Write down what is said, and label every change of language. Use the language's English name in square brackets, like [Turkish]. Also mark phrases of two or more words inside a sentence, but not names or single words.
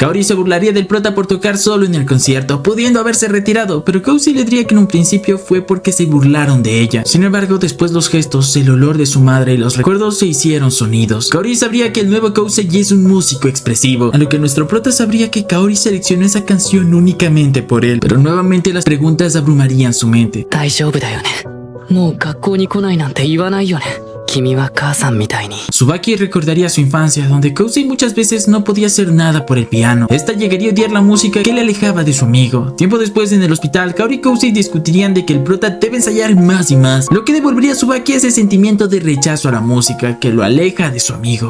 [Spanish] Kaori se burlaría del prota por tocar solo en el concierto, pudiendo haberse retirado, pero Kousei le diría que en un principio fue porque se burlaron de ella. Sin embargo, después los gestos, el olor de su madre y los recuerdos se hicieron sonidos. Kaori sabría que el nuevo Kousei es un músico expresivo, a lo que nuestro prota sabría que Kaori seleccionó esa canción únicamente por él, pero nuevamente las preguntas abrumarían su mente. [Japanese] 大丈夫だよね。もう学校に来ないなんて言わないよね。君は母さんみたいに。 [Spanish] Tsubaki recordaría su infancia, donde Kousei muchas veces no podía hacer nada por el piano. Esta llegaría a odiar la música que le alejaba de su amigo. Tiempo después, en el hospital, Kaori y Kousei discutirían de que el prota debe ensayar más y más, lo que devolvería a Tsubaki ese sentimiento de rechazo a la música que lo aleja de su amigo.